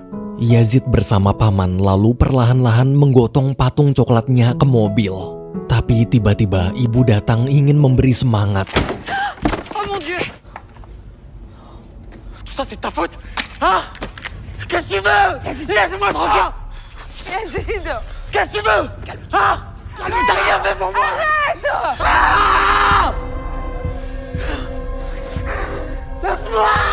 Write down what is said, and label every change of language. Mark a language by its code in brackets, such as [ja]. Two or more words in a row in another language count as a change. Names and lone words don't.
[id] Yazid bersama paman lalu perlahan-lahan menggotong patung coklatnya ke mobil. Tapi tiba-tiba ibu datang ingin memberi semangat. [fr] Oh mon Dieu! Tout ça c'est ta faute? Hein? Qu'est-ce que tu veux? Laisse-moi tranquille! Yazid! Qu'est-ce que tu veux? Hein? T'as rien fait pour moi! Arrête! Ah! Laisse-moi!